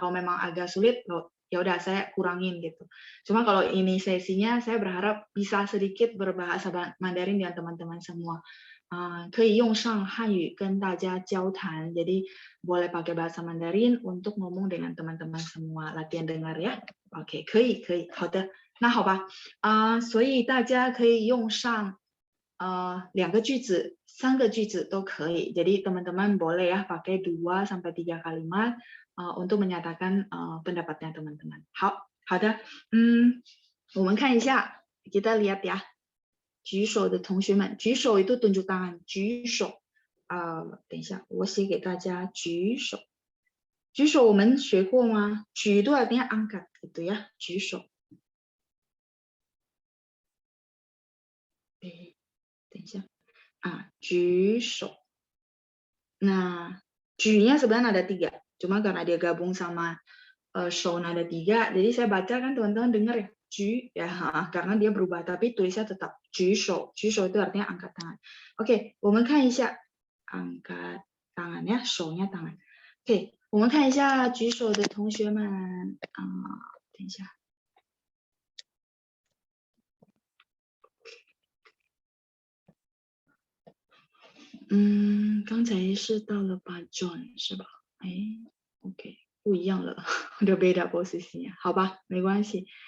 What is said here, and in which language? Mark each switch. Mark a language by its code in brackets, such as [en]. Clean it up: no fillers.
[id] Kalau memang agak sulit, ya udah saya kurangin gitu. Cuma kalau ini sesinya, saya berharap bisa sedikit berbahasa Mandarin dengan teman-teman semua. [zh] 可以用上汉语跟大家交谈, [id] jadi boleh pakai bahasa Mandarin untuk ngomong dengan teman-teman semua. Latihan dengar ya. Oke, [zh] 可以，好的。那好吧，所以大家可以用上2个句子、3个句子都可以。 [id] Jadi teman-teman boleh ya pakai 2 sampai 3 kalimat untuk menyatakan pendapatnya teman-teman. [zh] 好的，我们看一下， [id] kita lihat ya， [zh] 举手的同学们，举手itu [id] tunjuk tangan， [zh] 举手。等一下，我写给大家举手。举手我们学过吗？ [id] 举itu artinya angkat gitu ya，举手。 [zh] 等一下举手。 [id] Nah, 举nya sebenarnya ada 3, cuma karena dia gabung sama手 ada 3, jadi saya baca kan teman-teman dengar ya, 举 ya, karena dia berubah, tapi tulisnya tetap 举手，举手 itu artinya angkat tangan. Oke, [zh] 我们看一下 [id] angkat tangan ya, 手nya tangan. [zh] Oke, 我们看一下举手的同学们，等一下。刚才是到了把 John 是吧？哎 ，OK， 不一样了， [id] udah beda posisinya， [zh] 好吧，没关系。